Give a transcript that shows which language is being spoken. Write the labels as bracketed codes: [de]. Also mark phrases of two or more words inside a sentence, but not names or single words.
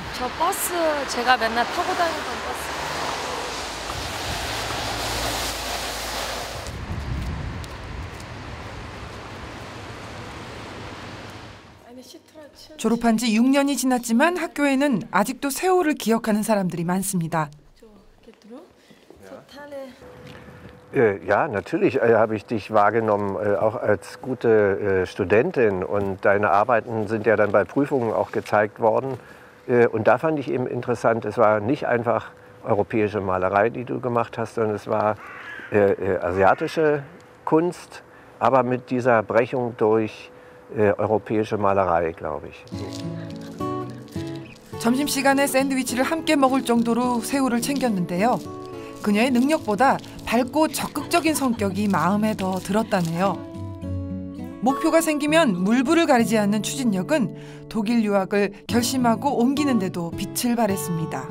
[ko] 저 버스 제가 맨날 타고 다니던 버스. 졸업한 지 6년이 지났지만 학교에는 아직도 세월을 기억하는 사람들이 많습니다. [de] Ja, natürlich habe ich dich wahrgenommen, auch als gute Studentin. Und deine Arbeiten sind ja dann bei Prüfungen auch gezeigt worden. Und da fand ich eben interessant, es war nicht einfach europäische Malerei, die du gemacht hast, sondern es war asiatische Kunst, aber mit dieser Brechung durch europäische Malerei, glaube ich. [ko] 점심시간에 샌드위치를 함께 먹을 정도로 새우를 챙겼는데요. 그녀의 능력보다 밝고 적극적인 성격이 마음에 더 들었다네요. 목표가 생기면 물불을 가리지 않는 추진력은 독일 유학을 결심하고 옮기는 데도 빛을 발했습니다.